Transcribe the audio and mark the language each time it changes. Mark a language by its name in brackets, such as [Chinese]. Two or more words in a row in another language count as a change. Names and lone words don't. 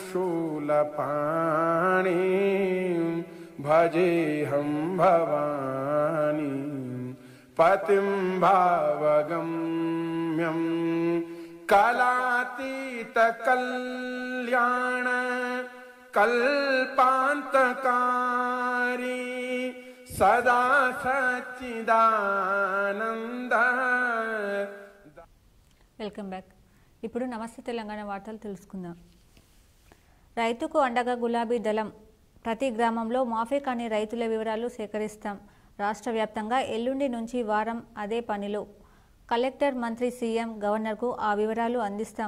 [Sanskrit] शूलपाणि भजेऽहं भवानी पतिं भावगम्यं कलातीतकल्याण कल्पान्तकारी सदा सच्चिदानन्द. [English] welcome back. [Telugu] ఇప్పుడు నమస్తే తెలంగాణ వార్తలు తెలుసుకుందాం. రైతుకు అండగా గులాబీ దళం. ప్రతి గ్రామంలో మాఫీ కాని రైతుల వివరాలు సేకరిస్తాం. రాష్ట్ర వ్యాప్తంగా ఎల్లుండి నుంచి వారం అదే పనిలో. కలెక్టర్, మంత్రి, సీఎం, గవర్నర్కు ఆ వివరాలు అందిస్తాం.